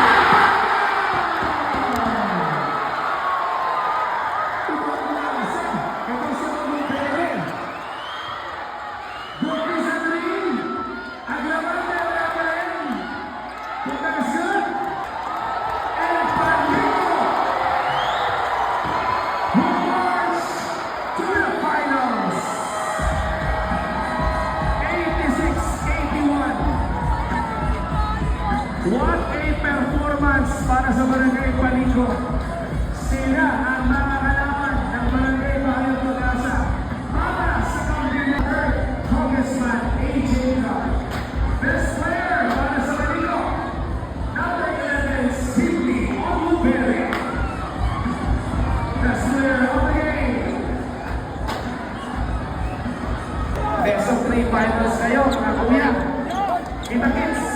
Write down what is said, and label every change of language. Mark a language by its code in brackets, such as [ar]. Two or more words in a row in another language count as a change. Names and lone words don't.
[tl] Ito si Onubere. Goal sa 3. Agravante, wala pa rin. Puntasyon. El Palito. [en] Who march to the finals. 86-81. What a performance [tl] para sa [en] Barangay Palito. [tl] Sila ang mga kalaban ng Barangay Bayan Pagasa para sa Campeonato Congressman A.J. [en] Carr. Best player [tl] para sa [en] Palito, number 11, Cindy Onubere. Best player of the game. Best of 3 finals [tl] kayo, mga kuya. Kita-kita